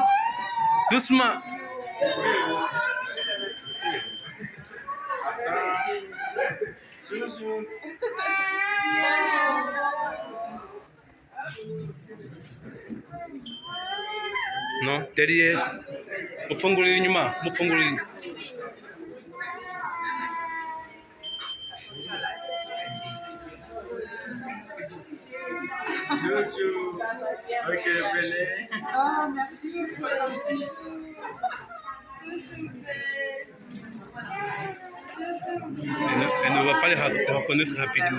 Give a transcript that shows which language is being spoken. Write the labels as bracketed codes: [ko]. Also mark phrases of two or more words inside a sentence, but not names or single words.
[fr] Doucement. Non, derrière. [rw] Mufungulire inyuma, mufungulire. [fr] Bonjour. Ok, venez. Oh, merci, c'est trop gentil. Elle ne va pas les reconnaître rapidement.